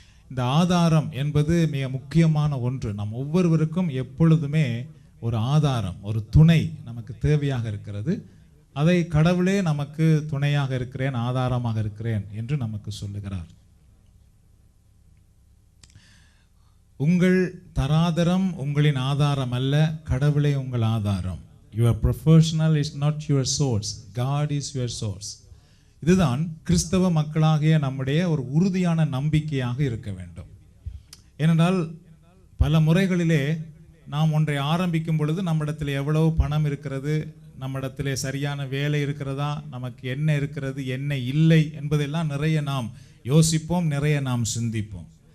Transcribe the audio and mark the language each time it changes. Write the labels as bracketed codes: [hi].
[ta] இந்த ஆதாரம் என்பது மிக முக்கியமான ஒன்று. நம் ஒவ்வொருவருக்கும் எப்பொழுதுமே ஒரு ஆதாரம், ஒரு துணை நமக்கு தேவையாக இருக்கிறது. அதை கடவுளே நமக்கு துணையாக இருக்கிறேன், ஆதாரமாக இருக்கிறேன் என்று நமக்கு சொல்லுகிறார். உங்கள் தராதரம் உங்களின் ஆதாரம் அல்ல, கடவுளே உங்கள் ஆதாரம். [en] Your professional is not your source, God is your source. [ta] இதுதான் கிறிஸ்தவ மக்களாகிய நம்முடைய ஒரு உறுதியான நம்பிக்கையாக இருக்க வேண்டும். ஏனென்றால் பல முறைகளிலே நாம் ஒன்றை ஆரம்பிக்கும் பொழுது நம்மிடத்தில் எவ்வளவு பணம் இருக்கிறது, நம்மிடத்திலே சரியான வேலை இருக்கிறதா, நமக்கு என்ன இருக்கிறது என்ன இல்லை என்பதெல்லாம் நிறைய நாம் யோசிப்போம், நிறைய நாம் சிந்திப்போம்.